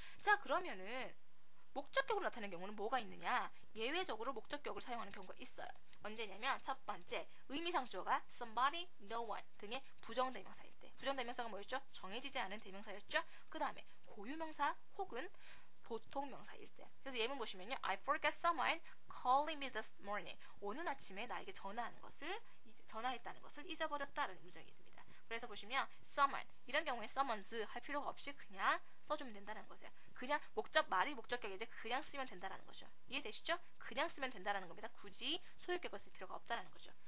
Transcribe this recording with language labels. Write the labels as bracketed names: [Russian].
[Korean] 자, 그러면은 목적격으로 나타내는 경우는 뭐가 있느냐? 예외적으로 목적격을 사용하는 경우가 있어요. 언제냐면 첫 번째 의미상 주어가 somebody, no one 등의 부정대명사일 때. 부정대명사가 뭐였죠? 정해지지 않은 대명사였죠. 그 다음에 고유명사 혹은 보통명사일 때. 그래서 예문 보시면요. [English] I forgot someone calling me this morning. [Korean] 오늘 아침에 나에게 전화했다는 것을 잊어버렸다라는 문장이 됩니다. 그래서 보시면 someone 이런 경우에 summons 할 필요가 없이 그냥 써주면 된다는 거죠. 그냥 말이 목적격이지 그냥 쓰면 된다는 거죠. 이해되시죠? 그냥 쓰면 된다는 겁니다. 굳이 소유격을 쓸 필요가 없다는 거죠.